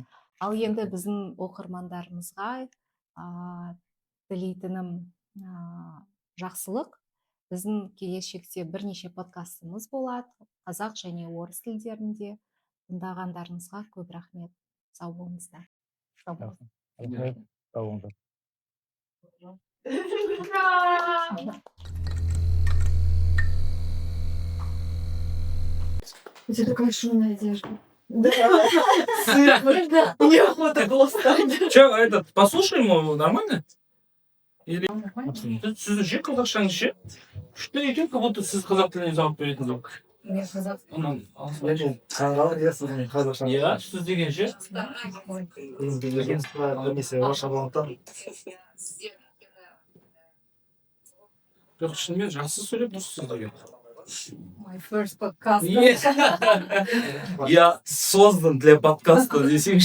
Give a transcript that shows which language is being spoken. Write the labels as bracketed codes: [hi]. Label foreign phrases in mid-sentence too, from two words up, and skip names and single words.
[kk] Ал енді біздің оқырмандарымызға тілейтінім жақсылық. Біздің келешекте бірнеше подкастымыз болады, қазақ және орыс тілдерінде. Тыңдағандарыңызға көп рахмет. Сау болыңыздар. Рахмет. Сау болыңыздар. [ru] У тебя такая шумная одежда. Да. Неохота было встать. Че, этот, послушаем его нормально? Или Нормально? [kk] сіз ше қазақшаңыз ше? Күшті екен, [ru] как будто [kk] сіз қазақ тіліне жауап беретін жоқ. Мен қазақ. Иә, сіз деген ше? Жоқ, шынымен жақсы сөйлеп тұрсыз деген. [en] My first podcast. [ru] Я создан для подкаста десеңші.